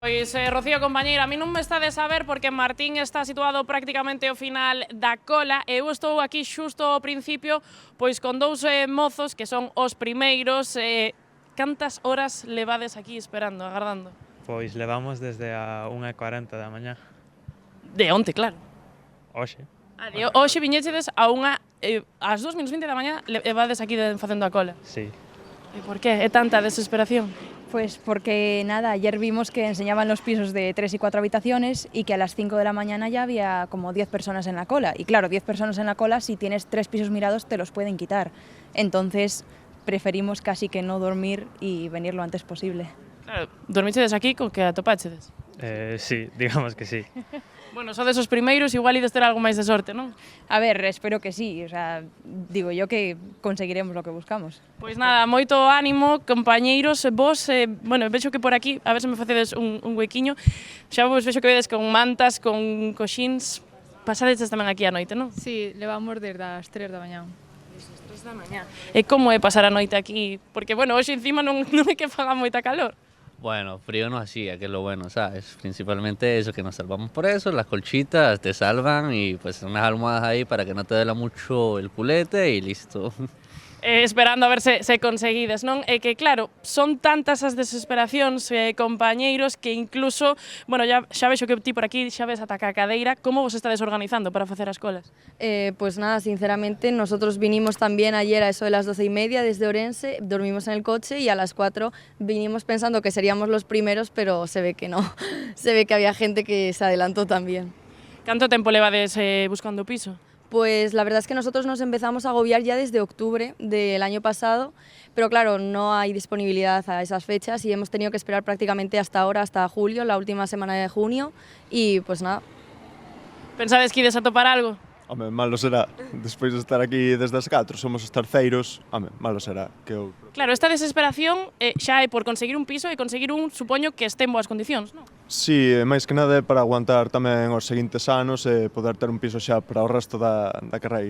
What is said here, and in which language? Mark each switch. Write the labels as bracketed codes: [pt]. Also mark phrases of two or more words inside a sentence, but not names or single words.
[gl] Pois, Rocío, compañeira, a mí non me está de saber porque Martín está situado prácticamente ao final da cola e eu estou aquí xusto ao principio pois con dous mozos que son os primeiros. Cantas horas levades aquí esperando, agardando? Pois levamos desde a 1:40 da mañá. De onte, claro. Hoxe. Hoxe viñechedes a ás 2:20 da mañá levades aquí facendo a cola. Sí. E por qué? É tanta desesperación? [es] Pues porque nada, ayer vimos que enseñaban los pisos de 3 y 4 habitaciones y que a las 5 de la mañana ya había como 10 personas en la cola. Y claro, 10 personas en la cola, si tienes 3 pisos mirados te los pueden quitar. Entonces preferimos casi que no dormir y venir lo antes posible. [gl] Claro, dormichedes aquí co que atopáchedes? [es] Sí, digamos que sí. [gl] Bueno, sodes os primeiros, igual ides ter algo máis de sorte, non? [es] A ver, espero que sí, o sea, digo yo que conseguiremos lo que buscamos. [gl] Pois nada, moito ánimo, compañeiros, vos, bueno, vexo que por aquí, a ver se me facedes un huequiño, xa vos vexo que vedes con mantas, con coxíns, pasadeches tamén aquí a noite, non? Sí, levamos desde as 3 da mañá. Desde as 3 da mañá. E como é pasar a noite aquí? Porque, bueno, hoxe encima non é que faga moita calor. [es] Bueno, frío no hacía, que es lo bueno, ¿sabes? Principalmente eso, que nos salvamos por eso, las colchitas te salvan y pues unas almohadas ahí para que no te duela mucho el culete y listo. [gl] Esperando a ver se conseguides, non? É que, claro, son tantas as desesperacións, compañeiros, que incluso, bueno, xa vexo que ti por aquí xa ves ata a cadeira, como vos estades organizando para facer as colas? [es] Pues nada, sinceramente, nosotros vinimos también ayer a eso de las 12:30 desde Orense, dormimos en el coche y a las 4 vinimos pensando que seríamos los primeros, pero se ve que no, se ve que había gente que se adelantó también. [gl] Canto tempo levades buscando piso? [es] Pues la verdad es que nosotros nos empezamos a agobiar ya desde octubre del año pasado, pero claro, no hay disponibilidad a esas fechas y hemos tenido que esperar prácticamente hasta ahora, hasta julio, la última semana de junio, y pues nada. [gl] Pensades que ides a topar algo? Home, malo será. Despois de estar aquí desde as 4, somos os terceiros. Home, malo será que eu... Claro, esta desesperación xa é por conseguir un piso e conseguir supoño que este en boas condicións, non? Si, máis que nada é para aguantar tamén os seguintes anos e poder ter un piso xa para o resto da carreira.